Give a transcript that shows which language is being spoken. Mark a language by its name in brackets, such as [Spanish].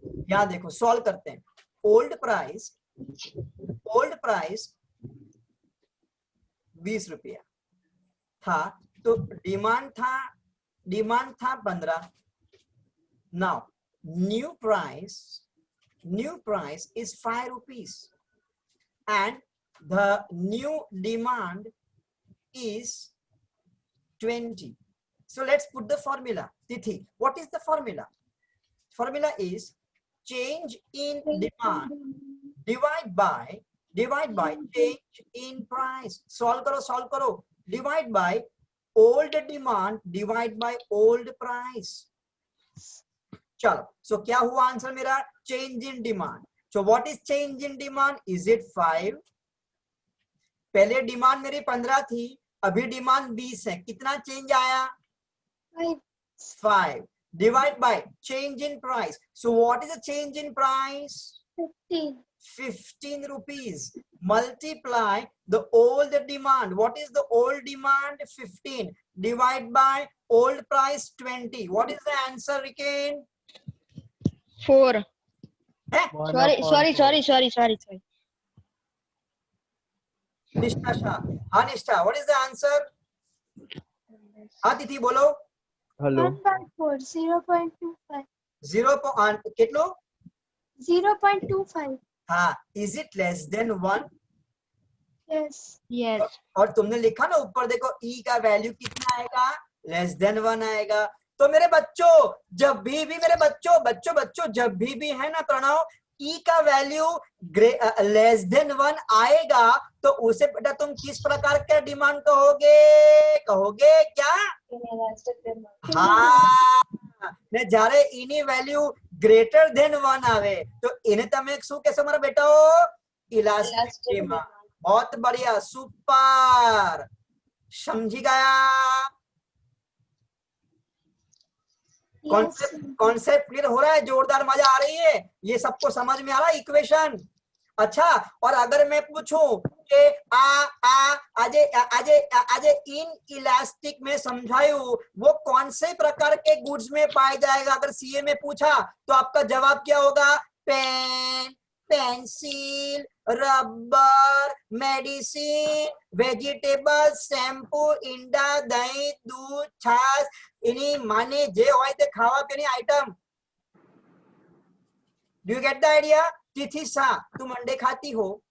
[Hindi] यहाँ देखो सॉल्व करते हैं. ओल्ड प्राइस 20 रुपया था, तो डिमांड था 15. [English] Now new price is 5 rupees and the new demand is 20. So let's put the formula. Tithi, what is the formula? Formula is change in demand divide by change in price. [Hindi] solve करो. [English] divide by old demand divide by old price. [Hindi] चलो, so क्या हुआ answer मेरा? [English] change in demand. So what is change in demand? Is it 5? [Hindi] पहले demand मेरी 15 थी, अभी demand 20 है. कितना चेंज आया? 5. [English] divide by change in price. So what is the change in price? 15 rupees. Multiply the old demand. What is the old demand? 15. Divide by old price 20. What is the answer again? 4. Eh? Sorry. [Hindi] निष्ठा शाह. [English] हाँ Nishtha, what is the answer? [Hindi] हाँ तिथि बोलो. [English] Hello. 1/4 0.25 [Gujarati] 0. કેટલો? 0.25 [English] हाँ. Is it less than 1? yes yes [Hindi] और तुमने लिखा ना ऊपर देखो e का वैल्यू कितना आएगा, लेस देन 1 आएगा. तो मेरे बच्चों जब भी मेरे बच्चों जब भी है ना प्रणव, e का वैल्यू लेस देन 1 आएगा तो उसे बेटा तुम किस प्रकार का डिमांड कहोगे क्या? [English] Inelastic demand. [Gujarati] हाँ ने જ્યારે e ની વેલ્યુ ગ્રેટર ધેન 1 આવે તો એને તમે શું કહેશો મારા બેટાઓ? Elastic [English] Elastic [Gujarati] demand. [English] demand. [Hindi] बहुत बढ़िया, सुपर. समझी गया? [English] yes [Hindi] कॉन्सेप्ट क्लियर हो रहा है? जोरदार मजा आ रही है? ये सबको समझ में आ रहा है इक्वेशन? अच्छा, और अगर मैं पूछूं कि आज इन इलास्टिक में समझायू वो कौन से प्रकार के गुड्स में पाया जाएगा, अगर सीए में पूछा तो आपका जवाब क्या होगा? [Gujarati] Pen, pencil, rubber, medicine, vegetable, shampoo, ઈંડા, દહીં, दूध, છાશ, એની માને જે હોય તે ખાવા પીવાની item. [English] Do you get the idea? Tithi सा, [Hindi] तुम अंडे खाती हो?